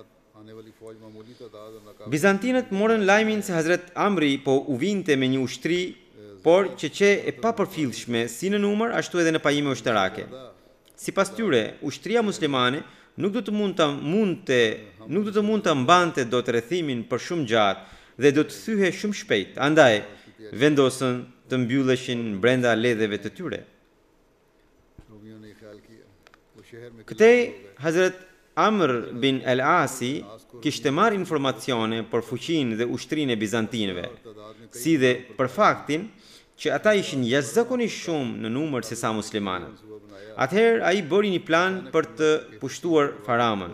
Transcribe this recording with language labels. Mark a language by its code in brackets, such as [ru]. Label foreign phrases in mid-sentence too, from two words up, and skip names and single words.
[sq] Bizantinët morën lajmin se Hazret Amri po u vinte me një ushtri, por që e papërfillshme si në numër ashtu edhe në pajime ushtarake. Sipas tyre, ushtria muslimane nuk do të mund të mbante dot rrethimin për shumë gjatë dhe do të thyhe shumë shpejt. Andaj vendosën të mbylleshin brenda ledheve të tyre. [ur] رومیوں نے خیال کیا وہ شہر میں [sq] Këtej Hazrat Amr bin el-Asi kishte marrë informacione për fuqinë dhe ushtrinë e bizantinëve, si dhe për faktin që ata ishin jashtëzakonisht shumë në numër se sa muslimanët. Atëherë ai bëri një plan për të pushtuar Faramën.